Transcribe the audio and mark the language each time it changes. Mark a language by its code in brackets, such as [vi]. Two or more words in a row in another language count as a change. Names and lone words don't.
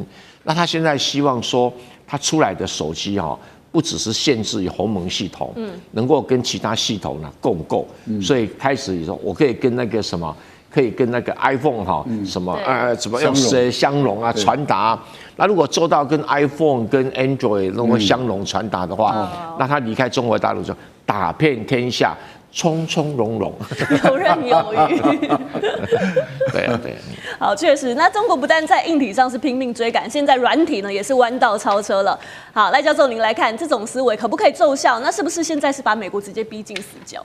[zh] 那他現在希望說，它出來的手機哈，不只是限制於鴻蒙系統，能夠跟其他系統呢共構，所以開始說我可以跟那個什麼。可以跟那個 iPhone 哈什麼用相容啊傳達。那如果做到跟 iPhone 跟 Android 能夠相容傳達的話，那他離開中國大陸就打遍天下，從從容容，游刃有餘。對啊。好，確實，那中國不但在硬體上是拼命追趕，現在軟體呢也是彎道超車了。好，賴教授，您來看這種思維可不可以奏效？那是不是現在是把美國直接逼進死角？